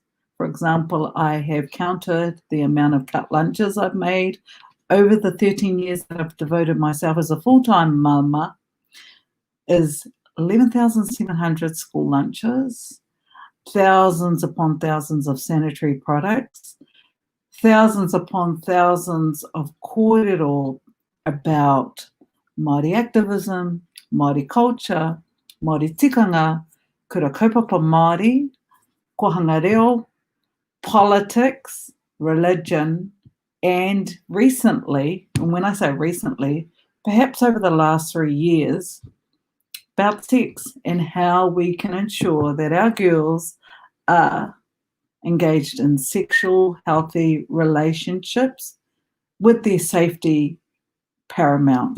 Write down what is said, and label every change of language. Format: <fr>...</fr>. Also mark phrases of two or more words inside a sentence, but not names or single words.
<en>For example, I have counted the amount of cut lunches I've made over the 13 years that I've devoted myself as a full-time mama is 11,700 school lunches, thousands upon thousands of sanitary products, thousands upon thousands of kōrero about Māori activism, Māori culture,</en> <mi>Māori tikanga, kura kaupapa Māori, kohanga</mi> <en>reo, politics, religion, and recently, and when I say recently, perhaps over the last 3 years, about sex and how we can ensure that our girls are engaged in sexual, healthy relationships with their safety paramount.</en>